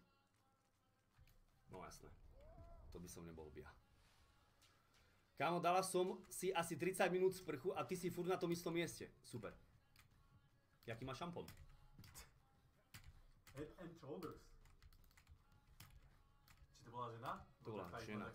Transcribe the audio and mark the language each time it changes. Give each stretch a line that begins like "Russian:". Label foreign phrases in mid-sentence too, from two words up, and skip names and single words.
Slovak: No jasné. To by som nebol ja. Kámo, dala som si asi 30 minút sprchu a ty si furt na tom istom mieste. Super. Jaký má šampón? Head and Shoulders. Či to bola žena? To bola žena.